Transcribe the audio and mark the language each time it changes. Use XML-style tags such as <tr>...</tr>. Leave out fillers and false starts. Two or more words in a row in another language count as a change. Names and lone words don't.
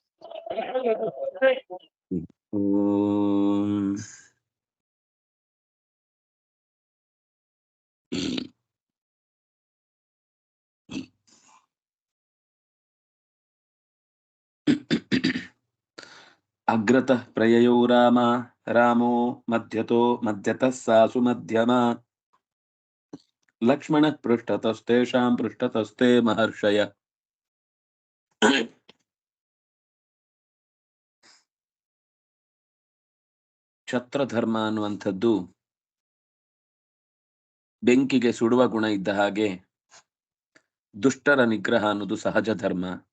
<sa>ॐ अग्रतः प्रययौ रामो मध्यतः सासु मध्यमा लक्ष्मणः पृष्ठतस्तेषां पृष्ठतस्ते महर्षय</sa> <kn>ಕ್ಷತ್ರಧರ್ಮ ಅನ್ನುವಂಥದ್ದು ಬೆಂಕಿಗೆ ಸುಡುವ ಗುಣ ಇದ್ದ ಹಾಗೆ ದುಷ್ಟರ ನಿಗ್ರಹ ಅನ್ನೋದು ಸಹಜ ಧರ್ಮ.</kn>